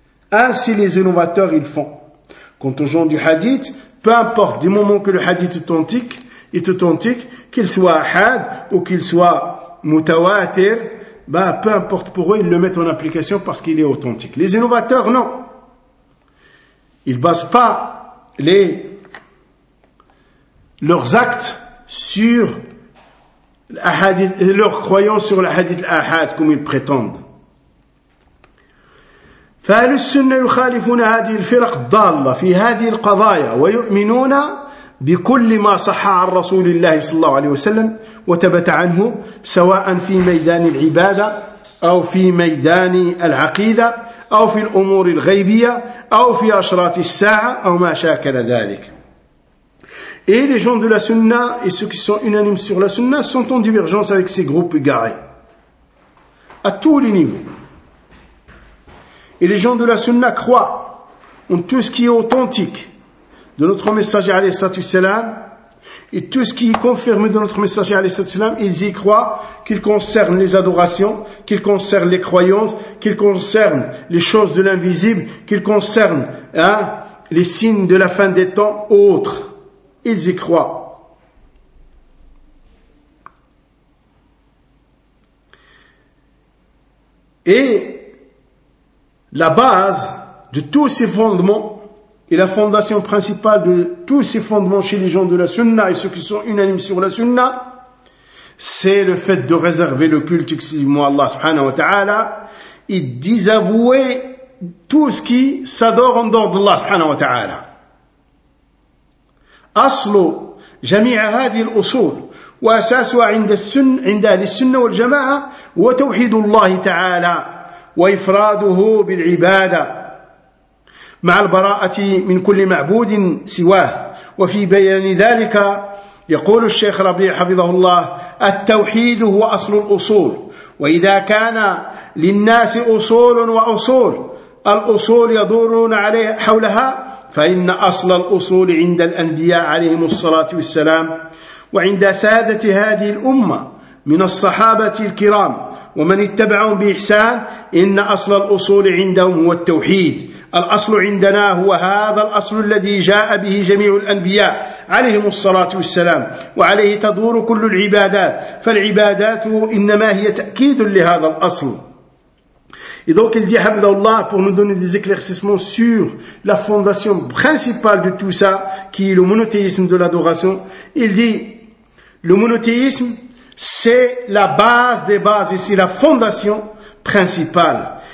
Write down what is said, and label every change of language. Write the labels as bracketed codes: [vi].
[fr] Ainsi les innovateurs ils font. Quant aux gens du hadith, peu importe du moment que le hadith est authentique, qu'il soit ahad ou qu'il soit mutawatir, peu importe pour eux, ils le mettent en application parce qu'il est authentique. Les innovateurs, non. Ils basent pas leurs actes sur leurs croyances sur le hadith al-ahad comme ils prétendent. [ar] فأهل السنة يخالفون هذه الفرق الضالة في هذه القضايا ويؤمنون بكل ما صح عن رسول الله صلى الله عليه وسلم وثبت عنه سواء في ميدان العبادة أو في ميدان العقيدة أو في الأمور الغيبية أو في أشراط الساعة أو ما شاكل ذلك. [fr] Et les gens de la Sunna et ceux qui sont unanimes sur la Sunna sont en divergence avec ces groupes égarés à tous les niveaux. Et les gens de la Sunna croient en tout ce qui est authentique de notre messager alayhi salatu salam, et tout ce qui est confirmé de notre messager alayhi salatu salam, ils y croient qu'il concerne les adorations, qu'il concerne les croyances, qu'il concerne les choses de l'invisible, qu'il concerne les signes de la fin des temps ou autres. Ils y croient. Et la base de tous ces fondements et la fondation principale de tous ces fondements chez les gens de la Sunna et ceux qui sont unanimes sur la Sunna, c'est le fait de réserver le culte exclusivement à Allah subhanahu wa ta'ala et désavouer tout ce qui s'adore en dehors d'Allah subhanahu wa ta'ala. [ar] أصل جميع هذه الأصول وأساسها عند السنة والجماعة وتوحيد الله تعالى وإفراده بالعبادة مع البراءة من كل معبود سواه. وفي بيان ذلك يقول الشيخ ربيع حفظه الله: التوحيد هو أصل الأصول. وإذا كان للناس أصول وأصول الأصول يدورون عليها حولها فإن أصل الأصول عند الأنبياء عليهم الصلاة والسلام وعند سادة هذه الأمة من الصحابة الكرام ومن اتبعهم بإحسان إن أصل الأصول عندهم هو التوحيد. الأصل عندنا هو هذا الأصل الذي جاء به جميع الأنبياء عليهم الصلاة والسلام وعليه تدور كل العبادات، فالعبادات إنما هي تأكيد لهذا الأصل. [fr] Et donc il dit, Hafidhahullah, pour nous donner des éclaircissements sur la fondation principale de tout ça, qui est le monothéisme de l'adoration, il dit, le monothéisme, c'est la base des bases, et c'est la fondation principale.